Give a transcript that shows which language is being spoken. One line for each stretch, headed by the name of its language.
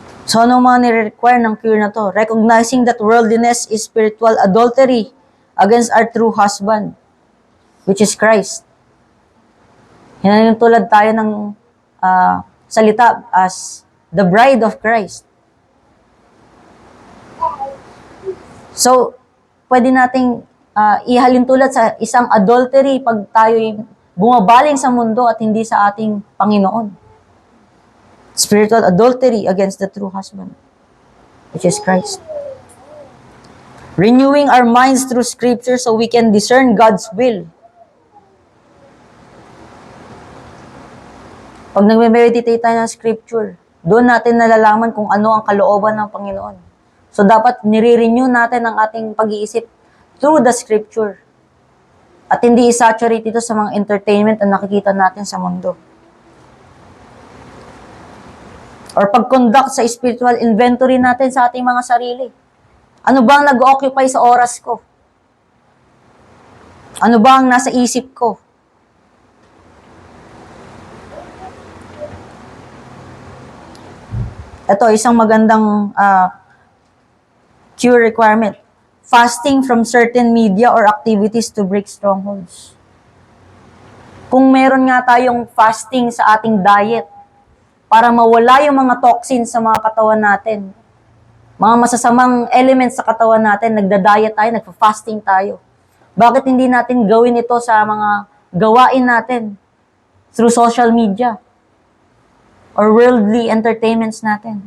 Filipino: So, ano mga nire-require ng cure na to?
English: Recognizing that worldliness is spiritual adultery against our true husband, which is Christ.
Filipino: Hinanintulad tayo ng salita
English: as the bride of Christ.
Filipino: So, pwede nating ihalin tulad sa isang adultery pag tayo'y bumabaling sa mundo at hindi sa ating Panginoon.
English: Spiritual adultery against the true husband, which is Christ. Renewing our minds through Scripture so we can discern God's will.
Filipino: Pag nagme-meditate tayo ng Scripture, doon natin nalalaman kung ano ang kalooban ng Panginoon. So dapat nire-renew natin ang ating pag-iisip
English: through the Scripture.
Filipino: At hindi isaturate ito sa mga entertainment na nakikita natin sa mundo. Or pag-conduct sa spiritual inventory natin sa ating mga sarili. Ano ba ang nag-occupy sa oras ko? Ano ba ang nasa isip ko? Ito, isang magandang cure requirement.
English: Fasting from certain media or activities to break strongholds.
Filipino: Kung meron nga tayong fasting sa ating diet, para mawala yung mga toxins sa mga katawan natin. Mga masasamang elements sa katawan natin, nagda-diet tayo, nagfa-fasting tayo. Bakit hindi natin gawin ito sa mga gawain natin
English: through social media or worldly entertainments
Filipino: natin?